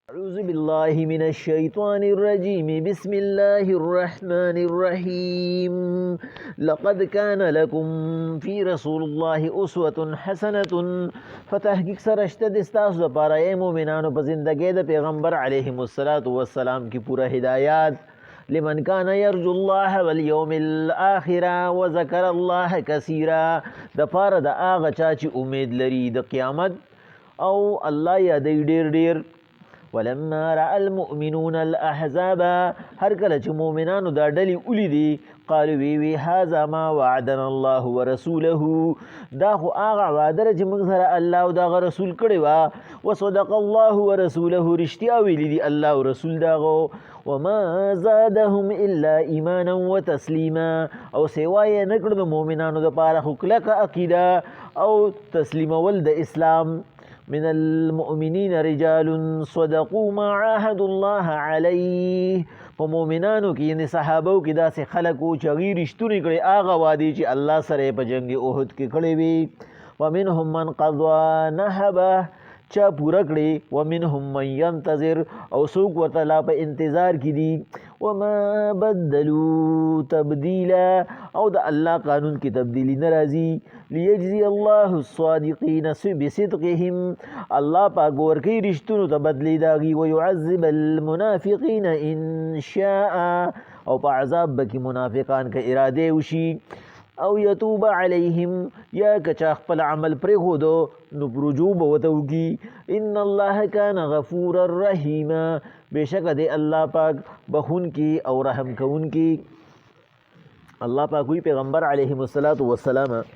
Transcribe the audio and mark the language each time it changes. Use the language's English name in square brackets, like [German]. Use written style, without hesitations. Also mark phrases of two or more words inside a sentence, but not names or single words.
[Arabic] أعوذ بالله من الشيطان الرجيم بسم الله الرحمن الرحيم لقد كان لكم في رسول الله أسوة حسنة [Pashto] فتحقیق سرشته د ستاسو دپاره ای مؤمنانو په زندګۍ د پیغمبر [Arabic] علیهم الصلاة والسلام [Pashto] کی پوره هدایات [Arabic] لمن كان يرجو الله واليوم الآخر وذكر الله كثيرا [Pashto] د پاره د هغه چا چې امید لري د قیامت او الله یادوي ډیر ډیر [Arabic] ولما رأى المؤمنون الأحزاب [Pashto] هر کله چې مؤمنانو دا ډلې ولیدي [Arabic] قالوا وی هذا ما وعدنا الله ورسوله [Pashto] دا خو هغه وعده چې موږ سره الله او دغه رسول کړی وه [Arabic] وصدق الله ورسوله [Pashto] رښتیا ویلي دي الله او رسول دغه [Arabic] وما زادهم الا ایمانا وتسلیما [Pashto] او سوا یې نه کړ د مؤمنانو دپاره خو کلکه عقیده او تسلیمول د اسلام [Arabic] من المؤمنین رجال صدقوا ما عاهدوا الله علیه [Pashto] په مؤمنانو کې یعنې صحابو کې داسې خلک وو چې هغوی رښتونې کړې هغه وعدې چې الله سره یې په جنګ احد کې کړې وي [Arabic] ومنهم من قضى نحبه [Pashto] چا پوره کړې [Arabic] ومنهم من ينتظر [Pashto] او څوک ورته لا په انتظار کې دي [Arabic] وما بدلوا تبدیلا [Pashto] او د الله قانون کې تبدیلی نه راځي لیجزي [Arabic] الله الصادقین بصدقهم [Pashto] الله پاک ورکوي رښتونو ته بدلی د هغوی [Arabic] ويعذب المنافقین ان شاء [Pashto] او په عذاب به کې منافقان که ارادې وشي او [Arabic] یتوب علیهم [Pashto] یا که چا خپل عمل پرېښودو نو رجوع به ورته وکړي [Arabic] ان الله کان غفورا رحیما [Pashto] بېشکه دی الله پاک بخونکي او رحم کوونکي الله پاک وی پیغمبر [Arabic] علیهم الصلاة والسلام